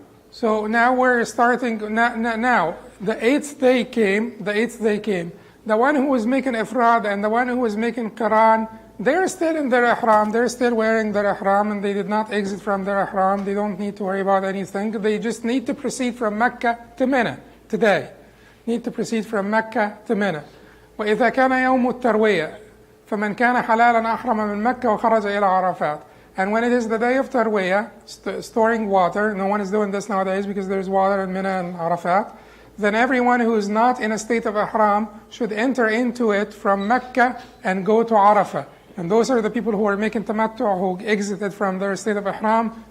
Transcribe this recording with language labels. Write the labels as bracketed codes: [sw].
[en] So now we're starting, now the 8th day came, the one who was making ifrad and the one who was making Quran, they're still in their ihram, they're still wearing their ihram, and they did not exit from their ihram. They don't need to worry about anything. They just need to proceed from Mecca to Mina today. Need to proceed from Mecca to Mina. [ar] وإذا كان يوم التروية فمن كان حلالا أحرم من مكة وخرج إلى عرفات. [en] And when it is the day of Tarwiyah, storing water, no one is doing this nowadays because there's water in Mina and Arafat, then everyone who is not in a state of ihram should enter into it from Mecca and go to Arafah. And those are the people who are making tamattu, who exited from their state of ihram.